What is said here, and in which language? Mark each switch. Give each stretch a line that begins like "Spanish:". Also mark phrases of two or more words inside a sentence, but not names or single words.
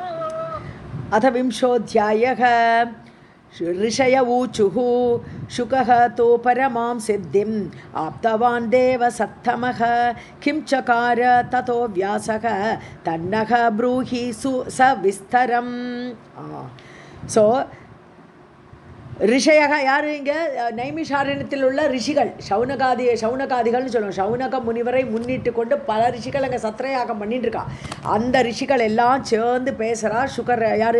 Sanskrit: अथ विंशोऽध्यायः। ऋषय ऊचुः शुकः तो परमां सिद्धिम् आप्तवान् देवसत्तमः किं चकार ततो व्यासः तन्नः ब्रूहि सविस्तरम्.
Tamil: ஸோ ரிஷயக யார்? இங்கே நைமிஷாரண்யத்தில் உள்ள ரிஷிகள், சவுனகாதிகள்னு சொல்லுவோம். சவுனக முனிவரை முன்னிட்டு கொண்டு பல ரிஷிகள் அங்கே சத்திரயாகம் பண்ணிட்டு இருக்கா. அந்த ரிஷிகள் எல்லாம் சேர்ந்து பேசுகிறா. சுகர் யார்?